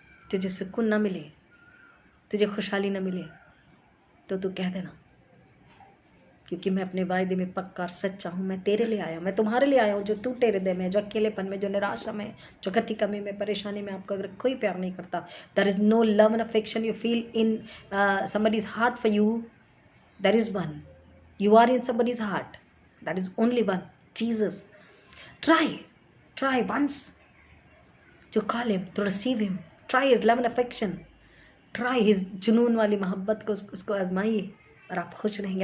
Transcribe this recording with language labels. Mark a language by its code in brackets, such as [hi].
[hi] तुझे सुकून ना मिले, तुझे खुशहाली ना मिले तो तू कह देना, क्योंकि मैं अपने वायदे में पक्का और सच्चा हूँ। मैं तेरे लिए आया हूँ, मैं तुम्हारे लिए आया हूँ जो तू तेरे दे में, जो अकेलेपन में, जो निराशा में, जो कति कमी में, परेशानी में आपको अगर कोई प्यार नहीं करता, [en] There is no love and affection you feel in somebody's heart for you, there is one. You are in somebody's heart, that is only one, Jesus. Try once to call him, to receive him. Try his love and affection. Try his [hi] जुनून वाली मोहब्बत को, उसको आजमाइए और आप खुश रहेंगे।